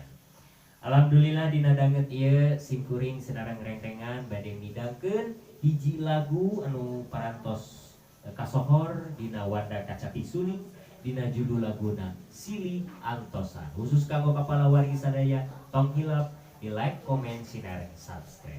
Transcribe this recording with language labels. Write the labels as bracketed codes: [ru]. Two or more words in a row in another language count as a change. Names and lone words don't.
[su] Alhamdulillah dina danget ieu simkuring sinareng rengkengan bade midangkeun hiji lagu anu parantos kasohor dina Warda Kacapi Suling dina judul laguna Silih Antosan. Khusus kanggo kepala wargi sadaya tong hilap di [en] like, comment, share, [su] subscribe.